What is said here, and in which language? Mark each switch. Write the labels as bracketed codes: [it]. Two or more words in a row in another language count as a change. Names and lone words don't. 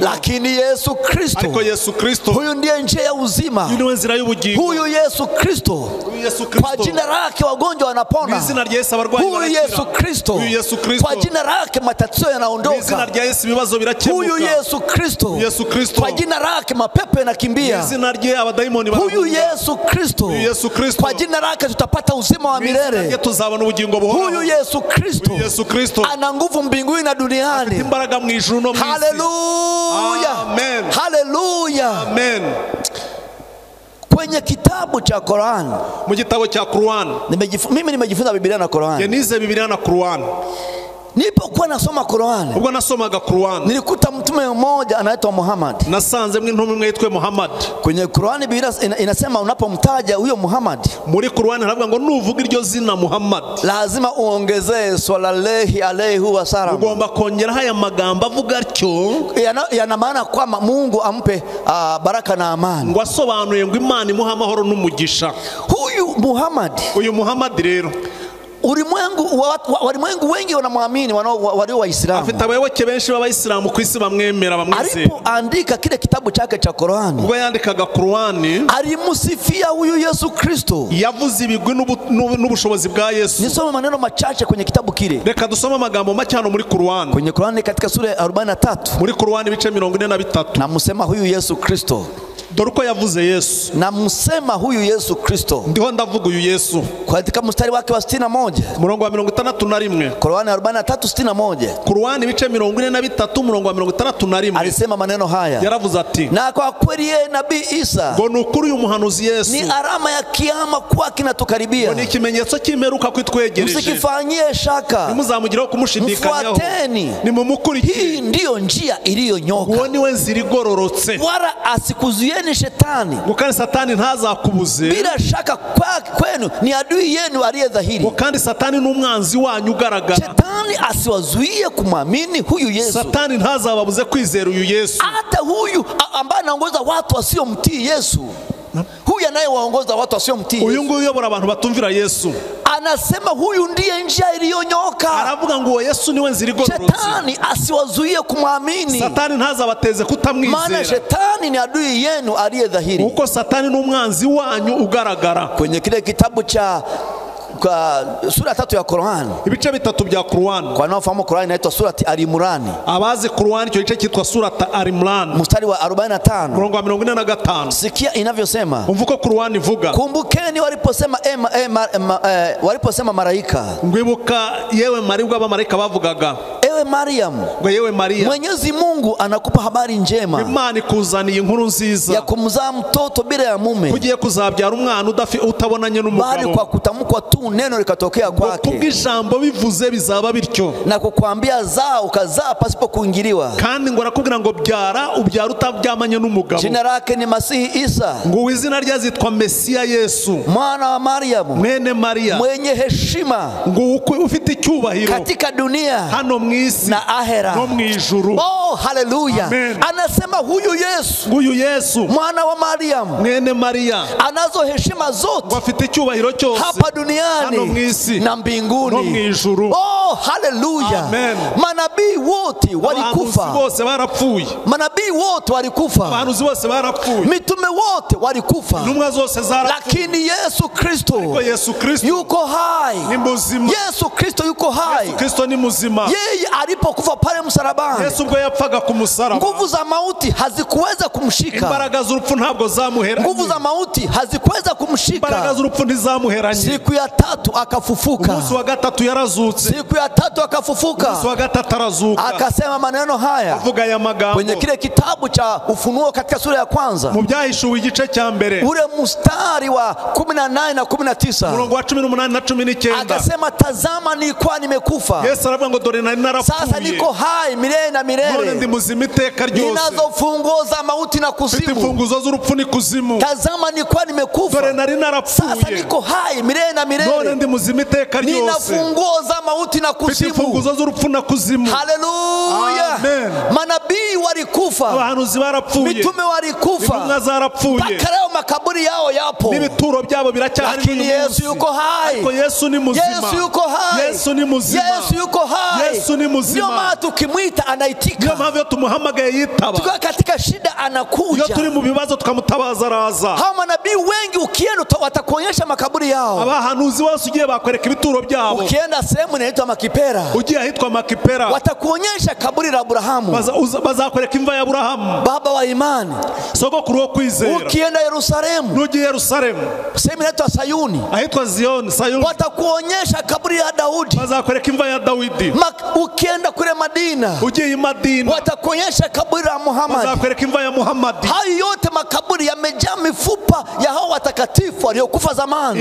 [sw] Lakini Yesu Kristo, [rw] ariko Yesu Kristo, [sw] huyu ndiye njia ya uzima. [rw] Huyu ndiye nzira y'ubugingo. [sw] Huyu Yesu Kristo, kwa jina lake wagonjwa wanapona. [rw] Izina rya Yesu abarwayi barakira. [sw] Huyu Yesu Kristo, huyu Yesu Kristo, kwa jina lake matatizo yanaondoka. [rw] Izina rya Yesu ibibazo birakemuka. [sw] Huyu Yesu Kristo, Yesu Kristo, kwa jina lake mapepo yanakimbia. [rw] Izina rya abadaimoni baravuga. [sw] Huyu Yesu Kristo, huyu Yesu Kristo, kwa jina lake tutapata uzima wa milele. [rw] Izina tuzabona ubugingo buhoraho. [sw] Huyu Yesu Kristo, huyu Yesu Kristo, ana nguvu mbinguni na duniani. [rw] Imbaraga mu ijuru no mu isi. Haleluya, amen, haleluya, amen. [sw] Kwenye kitabu cha Qur'an, [rw] mu gitabo cha Qur'an, [sw] mimi nimejifunza Biblia na Qur'an. [rw] Nize Biblia na Qur'an. [sw] Nilipokuwa nasoma Qur'an, [rw] ubwo nasomaga Qur'an, [sw] nilikuta mtume mmoja anaitwa Muhammad. [rw] Nasanze intumwa imwe yitwa Muhammad. [sw] Kwenye Qur'an Biblia inasema unapomtaja huyo Muhammad, [rw] muri Qur'an haravuga ngo nuvuga iryo zina Muhammad, [sw] lazima uongezee [ar] صلى الله عليه وسلم. [rw] Ugomba kongera haya magambo avuga atyo, [sw] yana maana kwamba Mungu ampe baraka na amani. [rw] Ngo asobanuye ngo Imana imuha amahoro n'umugisha. [sw] Huyu Muhammad [rw] rero, [sw] walimwengu wengi wanamwamini, walio Waislamu. [rw] Afite abayoboke benshi b'Abayisilamu ku isi bamwemera, bamwizera. [sw] Alipoandika kile kitabu chake cha Qur'an, [rw] ubwo yandikaga Qur'an, [sw] alimsifia huyu Yesu Kristo, [rw] yavuze ibigwi n'ubushobozi bwa Yesu. [sw] Nisome maneno machache kwenye kitabu kile. [rw] Reka dusome amagambo make hano muri Qur'an. [sw] Kwenye Qur'an katika sura ya 43, [rw] muri Qur'an ibice 43, [sw] namusema huyu Yesu Kristo. [rw] Dore uko yavuze Yesu. [sw] Namusema huyu Yesu Kristo. [rw] Ndiho ndavuga uyu Yesu. [sw] Katika mstari wake wa 61, [rw] murongo wa 61, Qur'an 43:61, Qur'an ibice 43 murongo wa 61, [sw] alisema maneno haya. [rw] Yaravuze ati, [sw] na kwa kweli yeye nabii Isa, [rw] ngo nukuri uyu muhanuzi Yesu [sw] ni alama ya kiyama kwa kinatukaribia, [rw] ni ikimenyetso cy'imperuka kwitwegereje. [sw] Msikifanyie shaka, [rw] nimuzamugiraho kumushidikanyaho, [sw] mfuateni, [rw] nimumukurikire. [sw] Hii ndiyo njia iliyonyoka, [rw] uwo niwe nzira igororotse. [sw] Wala asikuzuieni shetani, [rw] kandi Satani ntazakubuze. [sw] bila shaka kwenu ni adui yenu aliye dhahiri. [rw] Kandi Satani ni umwanzi wanyu ugaragara. [sw] Shetani asiwazuie kumwamini huyu Yesu. [rw] Satani ntazababuze kwizera uyu Yesu. [sw] Hata huyu ambaye anaongoza watu wasiomtii Yesu, huyu anayewaongoza watu wasiomtii Yesu, [rw] uyu nguyu uyobora abantu batumvira Yesu, [sw] anasema huyu ndiye njia iliyonyoka. [rw] Aravuga ngo Yesu niwe nzira igororotse. [sw] Shetani asiwazuie kumwamini. [rw] Satani ntazabateze kutamwizera. [sw] Maana Shetani ni adui yenu aliye dhahiri. [rw] Uko Satani ni umwanzi wanyu ugaragara. [sw] Kwenye kile kitabu cha sura 3 ya Qur'an, [rw] ibice 3 bya Qur'an. [sw] Kwa nafahamu Qur'an inaitwa surati Al-Imran. [rw] Abazi Qur'an icyo gice cyitwa surati Al-Imran, [sw] mstari wa 45, [rw] murongo wa 45. [sw] Sikia inavyosema. [rw] Umvuko Qur'an ivuga, [sw] kumbukeni waliposema malaika, [rw] ngwibuka yewe maribwa abamarayika bavugaga, [sw] ewe ewe Mariamu, [rw] ngo yewe Maria, [sw] Mwenyezi Mungu anakupa habari njema [rw] Imana ikuzaniye inkuru nziza [sw] ya kumzaa mtoto bila ya mume, [rw] kugiye kuzabyara umwana utabonanye n'umugabo, [sw] bali kwa kutamkwa tu neno likatokea kwake, [rw] kubw'ijambo bivuze bizaba bityo, [sw] na kukwambia zaa ukazaa pasipo kuingiliwa, [rw] kandi ngo arakubwira ngo byara ubyara utabyamanye n'umugabo. [sw] Jina lake ni Masihi Isa, [rw] ngo izina rye zitwa Mesiya Yesu, [sw] mwana wa Mariamu, [rw] mwene Maria, [sw] mwenye heshima [rw] ngo ufite icyubahiro [sw] katika dunia [rw] hano mwisi [sw] na ahera [rw] no mwijuru. Oh, haleluya. [sw] Anasema huyu Yesu mwana wa Mariamu, [rw] mwene Maria, [sw] anazo heshima zote, [rw] afite icyubahiro cyose [sw] hapa duniani [rw] hano mwisi [sw] na mbinguni [rw] no mwijuru. Oh, haleluya. [sw] Manabii wote walikufa, [rw] bose barapfuye, [sw] manabii wote walikufa, [rw] abahanuzi bose barapfuye, [sw] mitume wote walikufa, [rw] intumwa zose zarapfuye, [sw] lakini Yesu Kristo yuko hai, [rw] ni muzima. [sw] Yesu Kristo yuko hai, [rw] Yesu Kristo ni muzima. [sw] Yeye alipokufa pale msalabani, [rw] Yesu ubwo yapfaga ku musaraba, [sw] nguvu za mauti hazikuweza kumshika, [rw] imbaraga z'urupfu ntabwo zamuheranye, [sw] nguvu za mauti hazikuweza kumshika, [rw] imbaraga z'urupfu ntizamuheranye. [sw] Siku ya tatu akafufuka, [rw] umunsi wa gatatu yarazutse, [sw] siku ya tatu akafufuka, [rw] umunsi wa gatatu arazuka, [sw] akasema maneno haya, [rw] avuga aya magambo [sw] kwenye kile kitabu cha Ufunuo katika sura ya kwanza, [rw] mu byahishuwe igice cya mbere, [sw] ule mstari wa 18 na 19, [rw] murongo wa 18 na 19, [sw] akasema tazama nilikuwa nimekufa, [rw] Yesu aravuga ngo dore nari narapfuye, [sw] sasa niko hai milele na milele, [rw] none ndi muzima iteka ryose, [sw] ninazo funguo za mauti na kuzimu, [rw] mfite imfunguzo z'urupfu n'ikuzimu. [sw] Tazama nilikuwa nimekufa, [rw] dore nari narapfuye, [sw] sasa niko hai milele na milele, [rw] none ndi muzima iteka ryose, [sw] nina funguo za mauti na kuzimu, [rw] mfite imfunguzo z'urupfu na kuzimu. Haleluya. Amen. [sw] Manabii walikufa, [rw] abahanuzi barapfuye, [sw] mitume walikufa, [rw] intumwa zarapfuye, [sw] mpaka leo makaburi yao yapo, [rw] n'ibituro byabo biracyahari, [sw] lakini Yesu yuko hai, [rw] ariko Yesu ni muzima, [sw] Yesu yuko hai, [rw] Yesu ni muzima, [sw] Yesu yuko hai, [rw] Yesu ni muzima. [sw] Ndio maana tukimwita anaitika, ndio maana [rw] tumuhamagaye yitaba, [sw] tukiwa katika shida anakuja, [rw] iyo turi mu bibazo tukamutabaza araza. [sw] Hao manabii wengi ukienda watakuonyesha makaburi yao, [rw] abahanuzi bose ugiye bakwereka ibituro byabo, [sw] ukienda sehemu inaitwa Makipera, [rw] ugiye ahitwa Makipera, [sw] watakuonyesha kaburi la Abrahamu, [rw] bazakwereka imva ya Abrahamu, [sw] baba wa imani, [rw] sogokuru wo kwizera. [sw] Ukienda Yerusalemu, [rw] nugiye Yerusalemu, [sw] sehemu inaitwa Sayuni, [rw] ahitwa Sayuni, [sw] watakuonyesha kaburi ya Daudi, [rw] bazakwereka imva ya Daudi. [sw] Ukienda kule Madina, [rw] ugiye Madina, [sw] watakuonyesha kaburi la Muhammad, [rw] bazakwereka imva ya Muhammad. [sw] Hayo yote makaburi yamejaa mifupa ya hao watakatifu waliokufa zamani,